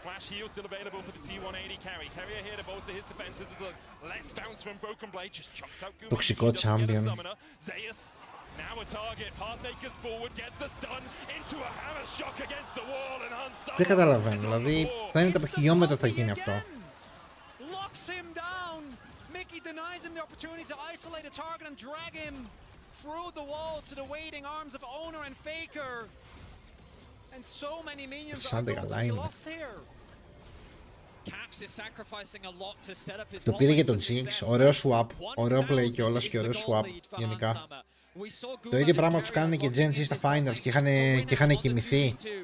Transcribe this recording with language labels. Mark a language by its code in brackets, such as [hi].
[en] Flash heal still available for the T180 carry. Carrier here to bolster his defenses. Let's bounce from Broken Blade. Just chucks out Gumayushi. Toxico champion. Zeus now a target. Pathmakers forward. Gets the stun into a hammer shock against the wall and Hansa. [el] Δεν καταλαβαίνω. Δηλαδή φαίνεται από χιλιόμετρα θα γίνει αυτό. [en] Locks him down. Mickey denies him the opportunity to isolate a target and drag him through the wall to the waiting arms of Owner and Faker. And so many minions are going to be lost here. Caps is sacrificing a lot to set up his. [el] Το πήρε για τον Jinx, ωραίο swap, ωραίο play κιόλας και ωραίο swap γενικά. Το ίδιο πράγμα τους κάνουν και Gen G στα finals και είχαν κοιμηθεί.